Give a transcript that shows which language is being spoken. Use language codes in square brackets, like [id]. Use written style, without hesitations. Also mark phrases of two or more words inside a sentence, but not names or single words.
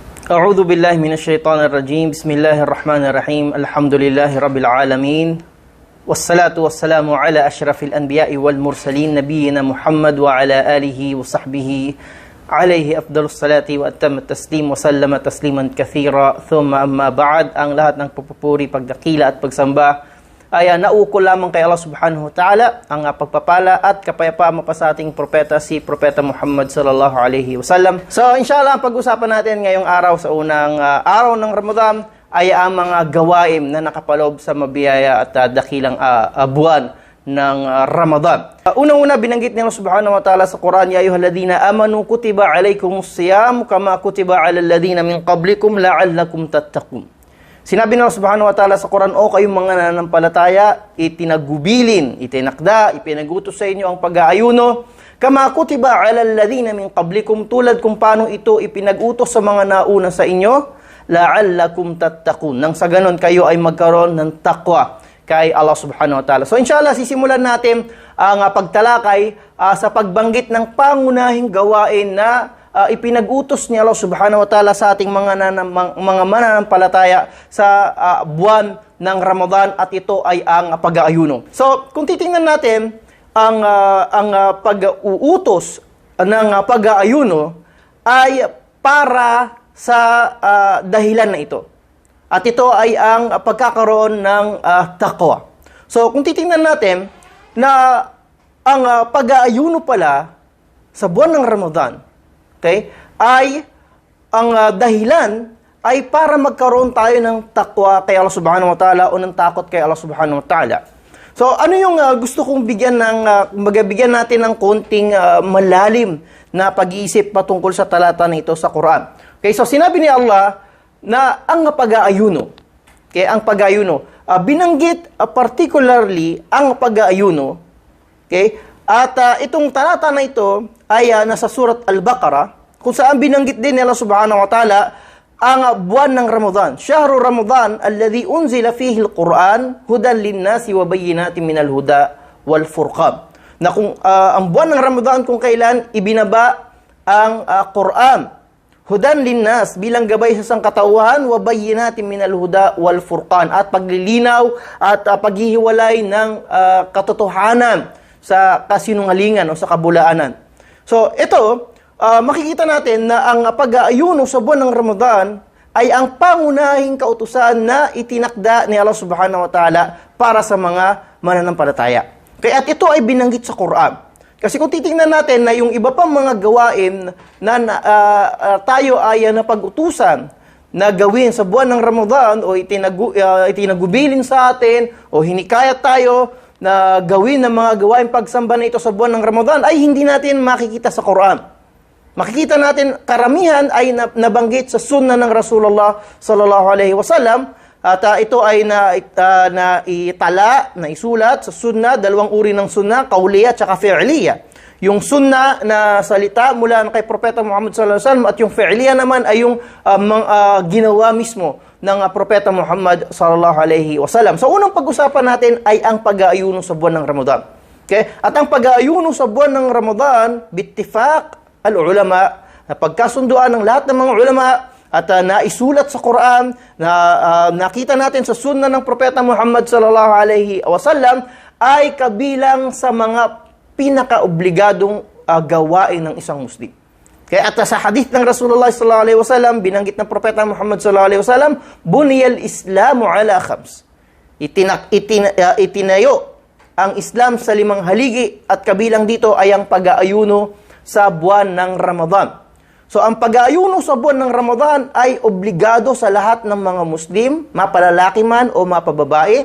[ar] أعوذ بالله من الشيطان الرجيم بسم الله الرحمن الرحيم الحمد لله رب العالمين والصلاة والسلام على أشرف الأنبياء والمرسلين نبينا محمد وعلى آله وصحبه عليه أفضل الصلاة وأتم التسليم وسلم تسليما كثيرا ثم أما بعد [tl] ang lahat ng pagpupuri, pagdakila at pagsamba ay naukol lamang kay Allah [ar] سبحانه وتعالى [tl] ang pagpapala at kapayapaan mapa sa ating propeta, si Propeta Muhammad [ar] صلى الله عليه وسلم. [tl] So inshallah, ang pag-usapan natin ngayong araw sa unang araw ng Ramadan ay ang mga gawain na nakapaloob sa mabiyaya at dakilang buwan ng Ramadan. Unang-una, binanggit ni Allah [ar] سبحانه وتعالى [tl] sa Quran, [ar] يا أيها الذين آمنوا كتب عليكم الصيام كما كتب على الذين من قبلكم لعلكم تتقون. [tl] Sinabi ng Allah [ar] سبحانه وتعالى [tl] sa Quran, o kayong mga nananampalataya, itinagubilin, itinakda, ipinagutos sa inyo ang pag-aayuno, [ar] كما كتب على الذين من قبلكم, [tl] tulad kung paano ito ipinag-utos sa mga nauna sa inyo, [ar] لعلكم تتقون, [tl] nang sa ganon kayo ay magkaroon ng takwa kay Allah [ar] سبحانه وتعالى. [tl] So inshallah, sisimulan natin ang pagtalakay sa pagbanggit ng pangunahing gawain na ipinag-utos ni Allah [ar] سبحانه وتعالى [tl] sa ating mga mananampalataya sa buwan ng Ramadan, at ito ay ang pag-aayuno. So, kung titingnan natin ang pag-uutos ng pag-aayuno ay para sa dahilan na ito. At ito ay ang pagkakaroon ng taqwa. So, kung titingnan natin na ang pag-aayuno pala sa buwan ng Ramadan, okay, ay ang dahilan ay para magkaroon tayo ng takwa kay Allah [ar] سبحانه وتعالى [tl] o ng takot kay Allah [ar] سبحانه وتعالى. [tl] So, ano yung gusto kong bigyan natin ng konting malalim na pag-iisip patungkol sa talata na ito sa Quran. [en] Okay, so [tl] sinabi ni Allah na ang pag-aayuno, okay, ang pag-aayuno, binanggit particularly ang pag-aayuno, okay, at itong talata na ito ay nasa surat Al-Baqarah, kung saan binanggit din nila [ar] سبحانه وتعالى [tl] ang buwan ng Ramadan. [ar] شهر رمضان الذي أنزل فيه القرآن هدى للناس وبينات من الهدى والفرقان. [tl] Na kung ang buwan ng Ramadan kung kailan ibinaba ang Quran, [ar] هدى للناس, [tl] bilang gabay sa sangkatauhan, [ar] وبينات من الهدى والفرقان, [tl] at paglilinaw at paghihiwalay ng katotohanan sa kasinungalingan o sa kabulaanan. So, ito, makikita natin na ang pag-aayuno sa buwan ng Ramadan ay ang pangunahing kautusan na itinakda ni Allah [ar] سبحانه وتعالى [tl] para sa mga mananampalataya. Kaya at ito ay binanggit sa Quran. Kasi kung titingnan natin na yung iba pang mga gawain na tayo ay napag-utusan na gawin sa buwan ng Ramadan o itinagubilin sa atin o hinikayat tayo na gawin ng mga gawain pagsamba na ito sa buwan ng Ramadan, ay hindi natin makikita sa Quran. Makikita natin karamihan ay nabanggit sa sunnah ng Rasulullah [ar] صلى الله عليه وسلم, [tl] at ito ay naisulat sa sunnah, dalawang uri ng sunnah, qauliyya at saka fi'liyya. Yung sunnah na salita mula kay Propeta Muhammad [ar] صلى الله عليه وسلم, [tl] at yung fi'liyya naman ay yung ginawa mismo ng Propeta Muhammad [ar] صلى الله عليه وسلم. [tl] So, unang pag-usapan natin ay ang pag-aayuno sa buwan ng Ramadan. Okay? At ang pag-aayuno sa buwan ng Ramadan, [ar] باتفاق العلماء, [tl] na pagkasunduan ng lahat ng mga ulama, at naisulat sa Quran, na nakita natin sa sunnah ng Propeta Muhammad [ar] صلى الله عليه وسلم, [tl] ay kabilang sa mga pinaka-obligadong gawain ng isang Muslim. Kaya at sa hadith ng Rasulullah [ar] صلى الله عليه وسلم, [tl] binanggit ng Propeta Muhammad [ar] صلى الله عليه وسلم, بني الإسلام على خمس. [tl] Itinayo ang Islam sa 5 haligi, at kabilang dito ay ang pag-aayuno sa buwan ng Ramadan. So ang pag-aayuno sa buwan ng Ramadan ay obligado sa lahat ng mga Muslim, mapalalaki man o mapababae.